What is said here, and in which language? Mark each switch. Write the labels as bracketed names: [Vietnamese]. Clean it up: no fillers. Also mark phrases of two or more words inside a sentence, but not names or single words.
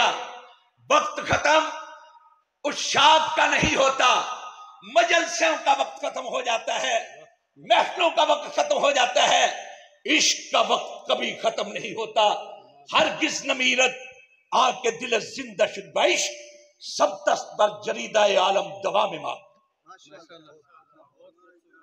[Urdu] وقت ختم اس شاخ کا نہیں ہوتا، مجلسوں کا وقت ختم ہو جاتا ہے، محفلوں کا وقت ختم ہو جاتا ہے. عشق کا وقت کبھی ختم نہیں ہوتا. [Persian] ہرگز نمیرت آگ کے دل زندہ شد بعشق، سب دست بر جریدہ عالم دوام ما.